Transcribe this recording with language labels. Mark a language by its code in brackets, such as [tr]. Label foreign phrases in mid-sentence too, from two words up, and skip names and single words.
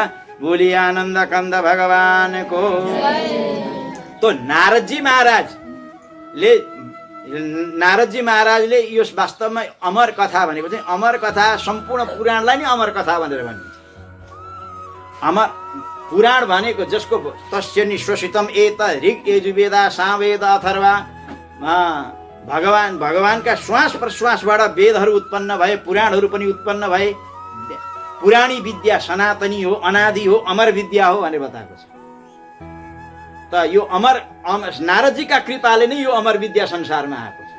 [ne] बोली आनन्द कन्द भगवानको। तो नारदजी महाराजले यो वास्तवमा अमर कथा भनेको चाहिँ, अमर कथा सम्पूर्ण पुराणलाई नै अमर कथा भनेर भनिन्छ। अमर पुराण भनेको जसको [sa] तस्य निश्वसितम एत ऋग यजुर्वेदा सामवेद अथर्वा, [ne] भगवानका श्वास प्रश्वासबाट वेदहरू उत्पन्न भए, पुराणहरू पनि उत्पन्न भए। पुराणी विद्या सनातनी हो, अनादि हो, अमर विद्या हो भनेर बताएको छ। त यो नारदजीका कृपाले नै यो अमर विद्या संसारमा आएको छ।